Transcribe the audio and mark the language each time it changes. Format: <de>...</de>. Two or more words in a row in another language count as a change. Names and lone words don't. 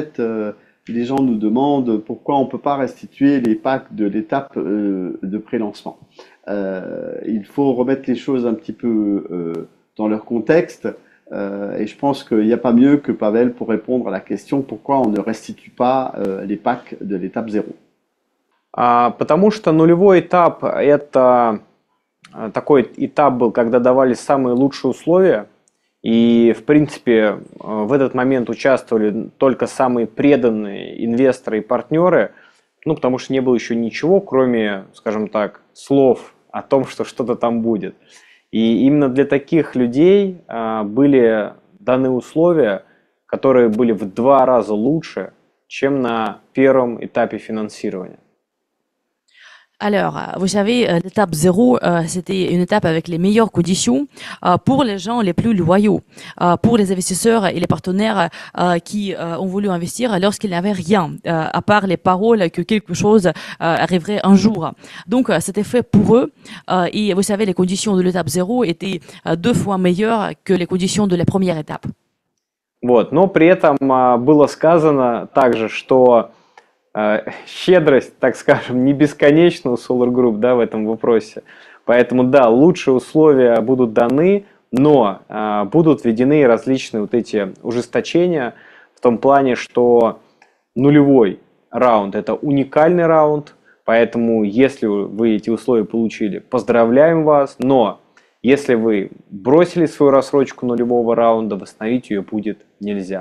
<fr>En fait, les gens nous demandent pourquoi on peut pas restituer les packs de l'étape de pré-lancement. Il faut remettre les choses un petit peu dans leur contexte. Et je pense qu'il n'y a pas mieux que Pavel pour répondre à la question pourquoi on ne restitue pas les packs de l'étape 0.</fr> <ru>Потому что нулевой этап – это такой этап был, когда давались самые лучшие условия. И, в принципе, в этот момент участвовали только самые преданные инвесторы и партнеры, ну, потому что не было еще ничего, кроме, скажем так, слов о том, что что-то там будет. И именно для таких людей были даны условия, которые были в 2 раза лучше, чем на первом этапе финансирования.</ru> <fr>Alors, vous savez, l'étape 0, c'était une étape avec les meilleures conditions pour les gens les plus loyaux, pour les investisseurs et les partenaires qui ont voulu investir lorsqu'il n'y avait rien, à part les paroles que quelque chose arriverait un jour. Donc, c'était fait pour eux. Et vous savez, les conditions de l'étape 0 étaient 2 fois meilleures que les conditions de la première étape.</fr> <ru>Вот. Но при этом было сказано также, что щедрость, так скажем, не бесконечна у Solar Group, да, в этом вопросе. Поэтому, да, лучшие условия будут даны, но будут введены различные вот эти ужесточения в том плане, что нулевой раунд – это уникальный раунд, поэтому если вы эти условия получили, поздравляем вас, но если вы бросили свою рассрочку нулевого раунда, восстановить ее будет нельзя.</ru>